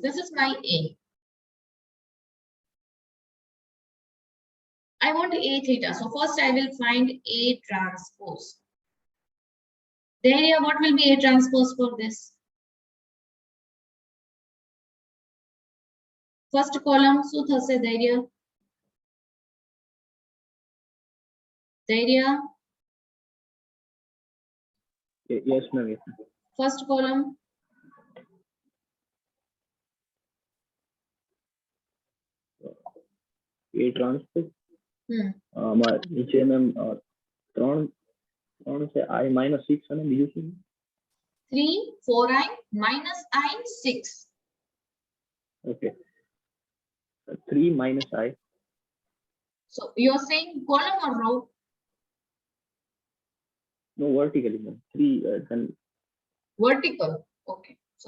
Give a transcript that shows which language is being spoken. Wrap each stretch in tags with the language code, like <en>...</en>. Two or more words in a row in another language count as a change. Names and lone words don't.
<en>This is my A. I want A theta. So first I will find A transpose. There, what will be A transpose for this? First column,</en> <gu>શું થશે ધૈર્ય? ધૈર્ય?</gu> <en>Yes, ma'am. Yes, ma'am. First column. A transpose.</en> <gu>નીચે મેમ 3 છે</gu> <en>I minus</en> <gu>6 અને બીજું શું? 3,</gu> <en>4i minus I, 6. Okay. 3 minus I. So you're saying column or row? No, vertically, ma'am. 3 then Vertical. Okay. So</en>